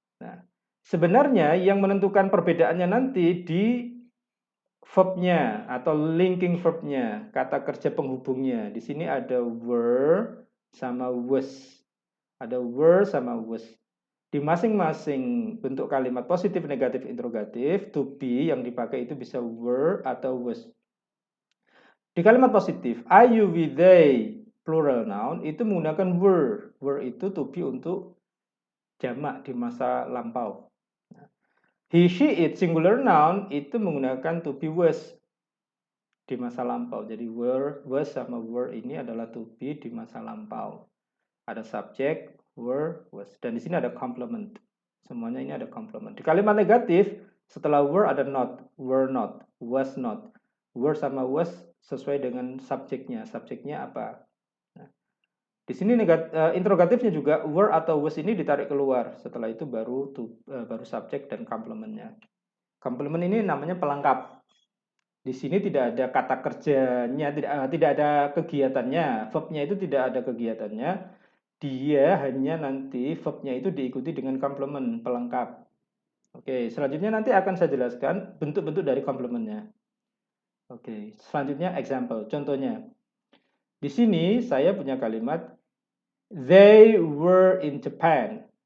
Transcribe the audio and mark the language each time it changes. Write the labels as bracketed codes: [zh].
[id] Nah, sebenarnya yang menentukan perbedaannya nanti di verbnya atau linking verbnya, kata kerja penghubungnya. Di sini ada were sama was. Ada were sama was. Di masing-masing bentuk kalimat positif, negatif, interrogatif, to be yang dipakai itu bisa were atau was. Di kalimat positif, I, you, we, they, plural noun, itu menggunakan were. Were itu to be untuk jamak di masa lampau. He, she, it, singular noun itu menggunakan to be was di masa lampau. Jadi were, was, sama were ini adalah to be di masa lampau. Ada subjek, were, was. Dan di sini ada complement. Semuanya ini ada complement. Di kalimat negatif, setelah were ada not, were not, was not. Were sama was sesuai dengan subjeknya. Subjeknya apa? Nah, di sini interrogatifnya juga were atau was ini ditarik keluar. Setelah itu baru subjek dan complementnya. Complement ini namanya pelengkap. Di sini tidak ada kata kerjanya, tidak ada kegiatannya. Verbnya itu tidak ada kegiatannya. Dia hanya nanti verbnya itu diikuti dengan complement, pelengkap. Oke, selanjutnya nanti akan saya jelaskan bentuk-bentuk dari complementnya. Oke, selanjutnya example, contohnya. Di sini saya punya kalimat [en] they were in Japan.